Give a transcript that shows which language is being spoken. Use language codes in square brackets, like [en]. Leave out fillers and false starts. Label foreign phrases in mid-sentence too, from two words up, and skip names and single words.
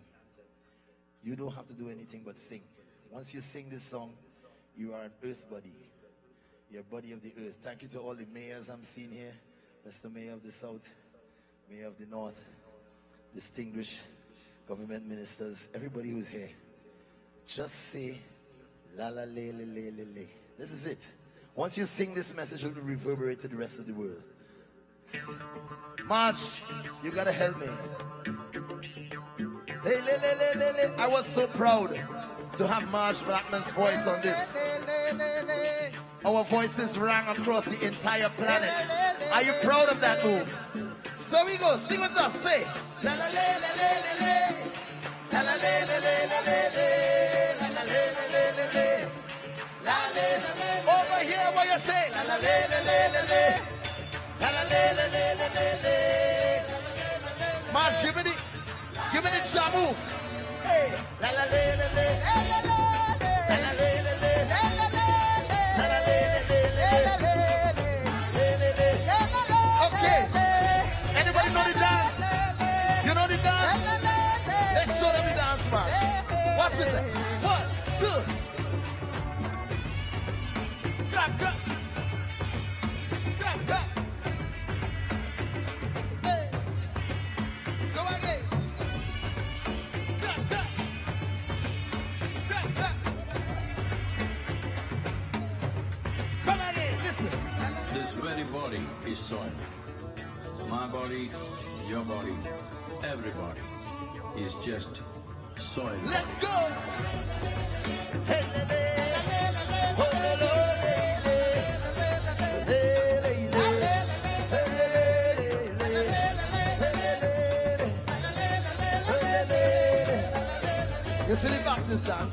[en] You don't have to do anything but sing. Once you sing this song, you are an earth body. You're a body of the earth. Thank you to all the mayors I'm seeing here. That's the mayor of the south, mayor of the north, distinguished government ministers, everybody who's here. Just say la la le le le le le. This is it. Once you sing this message, it will reverberate to the rest of the world. March, you gotta help me. Le, le, le, le, le, le. I was so proud to have March Blackman's voice on this. Our voices rang across the entire planet. Are you proud of that move? So we go, sing with us, say la la le le le le le, la la le le le le le, la la le le le le le, la le le le. Over here, what you say? La la le le le le le, la la le le le le le le. March, give me the jamu. Hey, la la le le le, la la le le le, la la le le le. Anybody know the dance? You know the dance? Let's show them the dance, man. Watch it there. 1, 2. Clap, clap. Clap, clap. Hey. Go again. Clap, clap. Clap, clap. Come again, listen. This very body is soil. My body, your body, everybody is just soil. Let's go! Hey, le, le. Oh, le, le, le, le, le, le. You see the Baptist dance?